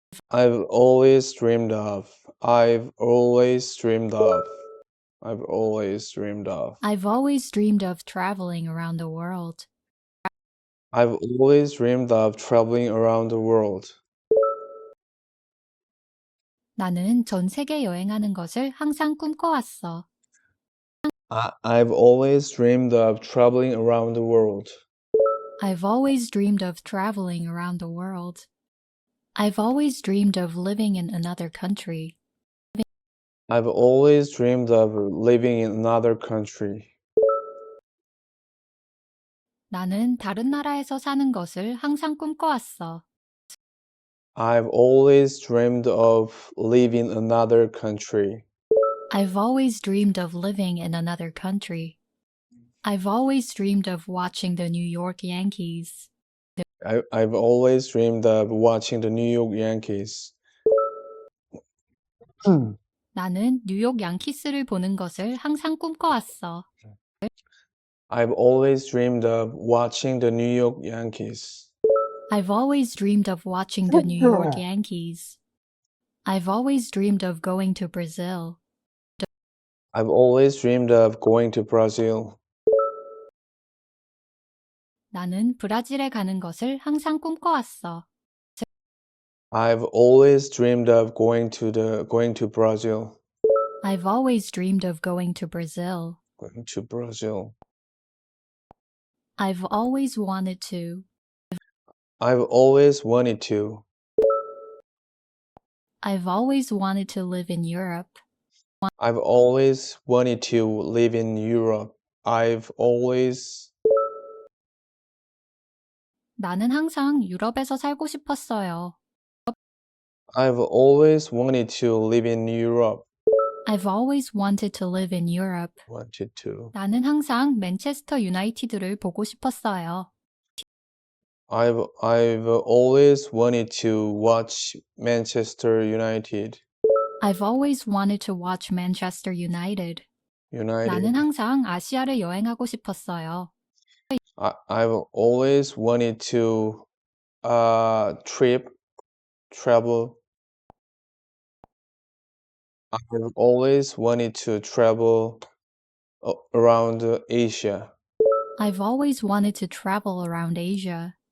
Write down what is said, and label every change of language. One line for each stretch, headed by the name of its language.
English: I've always dreamed of. I've always dreamed of. I've always dreamed of. I've always dreamed of traveling around the world. I've always dreamed of traveling around the world.
Korean: 나는 전 세계 여행하는 것을 항상 꿈꿔왔어.
English: I've always dreamed of traveling around the world. I've always dreamed of traveling around the world. I've always dreamed of living in another country. I've always dreamed of living in another country.
Korean: 나는 다른 나라에서 사는 것을 항상 꿈꿔왔어.
English: I've always dreamed of living in another country. I've always dreamed of living in another country. I've always dreamed of watching the New York Yankees. I've always dreamed of watching the New York Yankees.
Korean: 나는 뉴욕 양키스를 보는 것을 항상 꿈꿔왔어.
English: I've always dreamed of watching the New York Yankees. I've always dreamed of watching the New York Yankees. I've always dreamed of going to Brazil. I've always dreamed of going to Brazil.
Korean: 나는 브라질에 가는 것을 항상 꿈꿔왔어.
English: I've always dreamed of going to Brazil. I've always dreamed of going to Brazil. Going to Brazil. I've always wanted to. I've always wanted to. I've always wanted to live in Europe. I've always wanted to live in Europe. I've always
Korean: 나는 항상 유럽에서 살고 싶었어요.
English: I've always wanted to live in Europe. I've always wanted to live in Europe. Wanted to.
Korean: 나는 항상 맨체스터 유나이티드를 보고 싶었어요.
English: I've always wanted to watch Manchester United. I've always wanted to watch Manchester United. United.
Korean: 나는 항상 아시아를 여행하고 싶었어요.
English: I've always wanted to travel. I've always wanted to travel around Asia. I've always wanted to travel around Asia.